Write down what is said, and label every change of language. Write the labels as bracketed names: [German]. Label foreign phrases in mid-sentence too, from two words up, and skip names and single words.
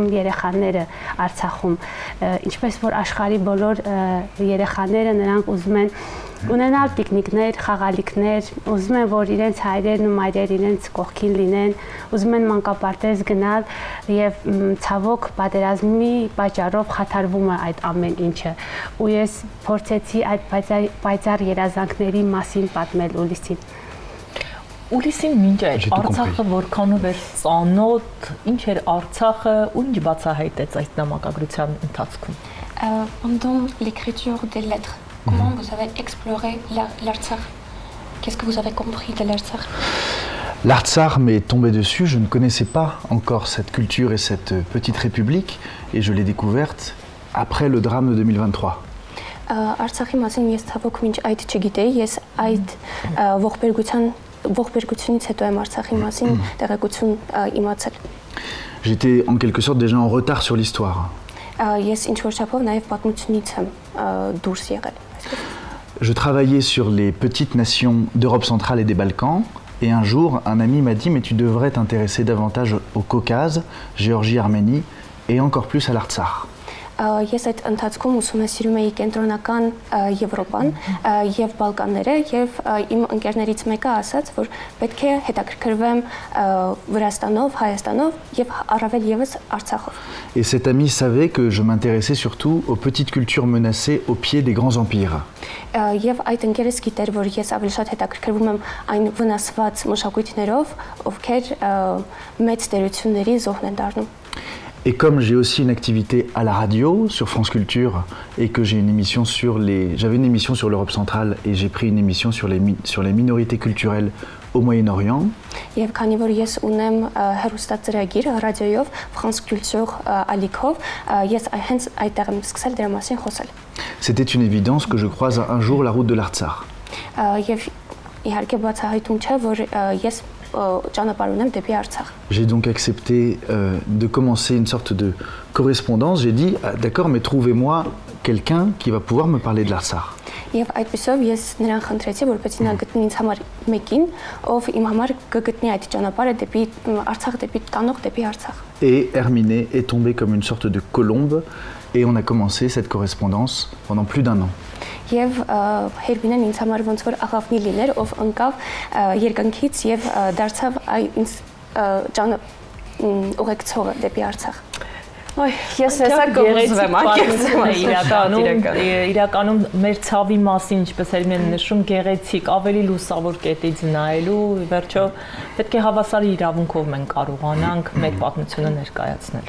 [Armenian] երեխաները Արցախում, ինչպես որ աշխարհի բոլոր երեխաները նրանք ուզում են ունենալ պիկնիկներ, խաղալիքներ, ուզում են, որ իրենց հայրերն ու մայրերը իրենց կողքին լինեն, ուզում են մանկապարտեզ գնալ եւ ցավոք պատերազմի պատճառով խաթարվում է այդ ամեն ինչը։ Ու ես փորձեցի այդ պայծառ երազանքների մասին պատմել Ուլիսին։ Ուլիսին մինչ այդ [French] J'ai tout [Armenian] Արցախը [French] compris. [Armenian] որքանով էր ծանոթ, ինչ էր Արցախը, ու ինչ բացահայտեց այդ նամակագրության ընթացքում։ [French] Pendant l'écriture des lettres, comment vous avez exploré l'Artsakh? Qu'est-ce que vous avez compris de l'Artsakh? L'Artsakh m'est tombé dessus, je ne connaissais pas encore cette culture et cette petite république, et je l'ai découverte après le drame de 2023. [Armenian] Արցախի մասին ես ցավոք մինչ այդ չգիտեի, ես այդ ողբերգությունից հետո եմ Արցախի մասին տեղեկություն իմացել։ [French] J'étais en quelque sorte déjà en retard sur l'histoire. [Armenian] Ես ինչ որ չափով նաև պատմությունից եմ դուրս եղել։ [French] Je travaillais sur les petites nations d'Europe centrale et des Balkans, et un jour, un ami m'a dit « Mais tu devrais t'intéresser davantage au Caucase, Géorgie, Arménie, et encore plus à l'Artsakh. » [Armenian] Ես այդ ընթացքում ուսումնասիրում էի կենտրոնական Եվրոպան եւ Բալկանները եւ իմ ընկերներից մեկը ասաց, որ պետք է հետաքրքրվեմ Վրաստանով, Հայաստանով եւ առավել եւս Արցախով։ [French] Et cet ami savait que je m'intéressais surtout aux petites cultures menacées au pied des grands empires. [Armenian] Եվ այդ ընկերս գիտեր, որ ես ավելի շատ հետաքրքրվում եմ այն վնասված մշակույթներով, ովքեր մեծ տերությունների զոհն են դառնում։ [French] Et comme j'ai aussi une activité à la radio sur France Culture et que j'avais une émission sur l'Europe centrale et j'ai pris une émission sur les minorités culturelles au Moyen-Orient. [Armenian] Եվ քանի որ ես ունեմ հեռուստածրագիր ռադիոյով France Culture ալիքով, ես հենց այդտեղ եմ սկսել դրա մասին խոսել։ [French] C'était une évidence que je croise un jour la route de l'Artsakh. [Armenian] Եվ իհարկե բացահայտում չէ, որ ես ճանապարհ ունեմ դեպի Արցախ։ [French] J'ai donc accepté de commencer une sorte de correspondance. J'ai dit d'accord, mais trouvez-moi quelqu'un qui va pouvoir me parler de l'Artsakh. [Armenian] Եվ այդպեսով ես նրան խնդրեցի, որպեսզի նա գտնի ինձ համար մեկին, ով իմ համար կգտնի այդ ճանապարհը դեպի Արցախ, դեպի տանող դեպի Արցախ։ [French] Et Herminé est tombé comme une sorte de colombe et on a commencé cette correspondance pendant plus d'un an. [Armenian] Եվ Հերմինեն ինձ համար ոնց որ աղավնի լիներ, ով ընկավ երկնքից եւ դարձավ ինձ ուղեկցողը դեպի Արցախ։ Ոյ, ես հեսա կողզվեմ, իրականում մեր ցավի մասին, ինչպես Հերմինեն նշում, գեղեցիկ, ավելի լուսավոր կետից նայելու, վերջո պետք է հավասարի իրավունքով մենք կարողանանք մեր պատմությունը ներկայացնել։